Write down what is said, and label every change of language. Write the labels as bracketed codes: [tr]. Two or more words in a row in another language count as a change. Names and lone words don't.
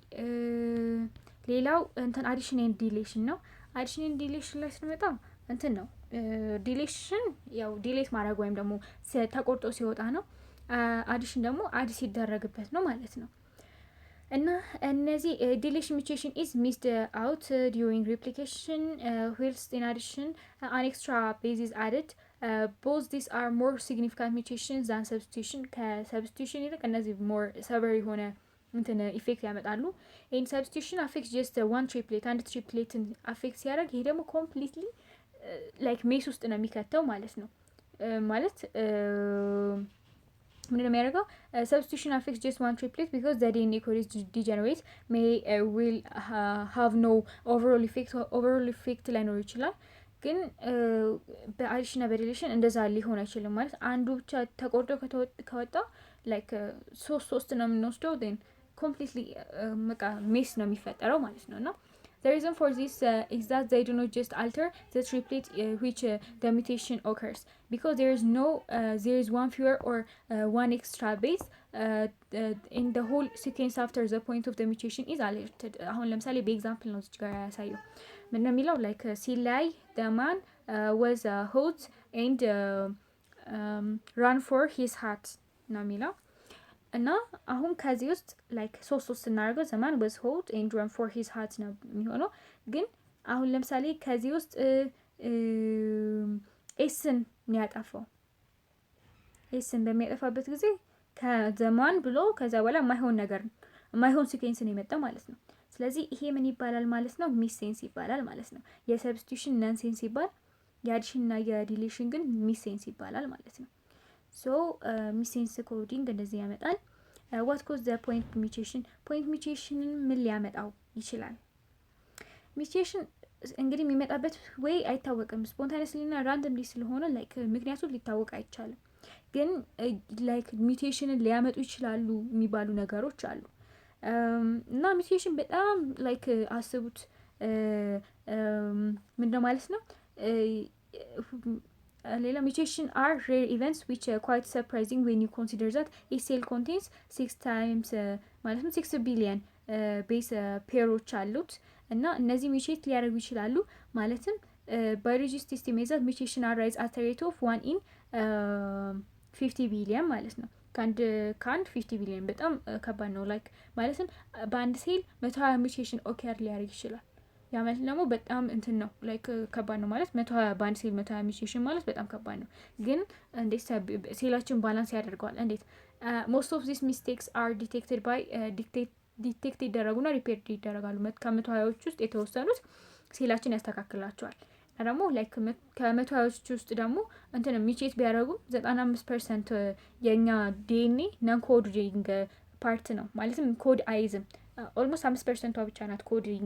[am] ሌላው እንትን [en] addition and deletion [am] ነው። [en] addition and deletion [am] ላይ ስንመጣ እንትን ነው ዲሌሽን ያው ዲሌት ማድረግ ወይም ደግሞ ተቆርጦ ሲወጣ ነው። አዲሽን ደግሞ አድ ሲደረግበት ነው ማለት ነው። እና እነዚህ ዲሌሽን [en] mutation is missed out during replication whilst in addition an extra base is added. Both these are more significant mutations than substitution [am] ከሰብስቲቱሽን ይልቅ እነዚህ [en] more severe [am] የሆነ እንትን ኢፌክት ያመጣሉ። [en] in substitution affects just one triplet [am] አንድ ትሪፕሌትን አፌክት ሲያደርግ ይሄ ደግሞ [en] completely like mess [am] ውስጥ ነው የሚከተው ማለት ነው። ማለት ምንድነው የሚያደርገው [en] substitution affects just one triplet because the DNA code is degenerate will have no overall effect [am] ላይኖር ይችላል። ግን በአዲሽን በዲሌሽን እንደዛ ሊሆን አይችልም ማለት አንዱ ብቻ ተቆርጦ ከወጣ ላይክ ሶስት ነው የምንወስደው [en] then completely [am] ሜስ ነው የሚፈጠረው ማለት ነው። እና [en] the reason for this is that they do not just alter the triplet which the mutation occurs because there is one fewer or one extra base in the whole sequence after the point of the mutation is alerted. [am] አሁን ለምሳሌ በኤግዛምፕል ነው እዚህ ጋር ያሳየው ምን ነው የሚለው like ሲላይ [en] the man was hot and ran for his heart [am] ነው የሚለው እና አሁን ከዚህ ውስጥ ላይክ ሶስት እናደርገው ዘማን [en] was hot and ran for his heart [am] ነው የሚሆነው። ግን አሁን ለምሳሌ ከዚህ ውስጥ ኤስን ያጠፋው ኤስን በሚያጠፋበት ጊዜ ከዘማን ብሎ ከዛ በኋላ የማይሆን ሲኩዌንስ ነው የመጣው ማለት ነው። ስለዚህ ይሄ ምን ይባላል ማለት ነው? [en] miss sense [am] ይባላል ማለት ነው። የሰብስቲቱሽን [en] non sense [am] ይባል የአዲሽን እና የዲሌሽን ግን [en] miss sense [am] ይባላል ማለት ነው። [en] so miss sense coding [am] እንደዚህ ያመጣል። [en] what cause the point mutation [am] point mutation ምን ሊያመጣው ይችላል? mutation እንግዲህ የሚመጣበት ወይ አይታወቅም ስፖንታኒየስሊ እና ራንደምሊ ስለሆነ ላይክ ምክንያቱ ሊታወቅ አይቻልም። ግን ላይክ ሚውቴሽንን ሊያመጡ ይችላሉ የሚባሉ ነገሮች አሉ። እና ሚውቴሽን በጣም ላይክ አስቡት ምንድነው ማለት ነው [en] ሌላ mutation are rare events which are quite surprising when you consider that a cell contains 6 times [am] ማለትም 6 billion ቤስ ፔሮች አሉት እና እነዚህ ሚውቴት ሊያደርጉ ይችላሉ ማለትም [en] biologists estimate that mutation arise at a rate of 1 in 50 billion [am] ማለት ነው ከአንድ 50 ቢሊዮን በጣም ከባድ ነው ላይክ ማለትም በአንድ ሴል 120 ሚውቴሽን ኦከር ሊያደርግ ይችላል ያ ማለት ደግሞ በጣም እንትን ነው ላይክ ከባድ ነው ማለት 120 በአንድ ሴል 120 ሚውቴሽን ማለት በጣም ከባድ ነው ግን እንዴት ሴላችን ባላንስ ያደርገዋል እንዴት [en] most of these mistakes are detected by [am] ዲቴክት ይደረጉና ሪፔርድ ይደረጋሉ ከ120ዎች ውስጥ የተወሰኑት ሴላችን ያስተካክላቸዋል ደግሞ ላይክ ከ120ዎች ውስጥ ደግሞ እንትን ሚውቴት ቢያደርጉ 95% የኛ ዲኤንኤ [en] non coding part [am] ነው ማለትም ኮድ አይዝም ኦልሞስት 5% ብቻ ናት ኮዲንግ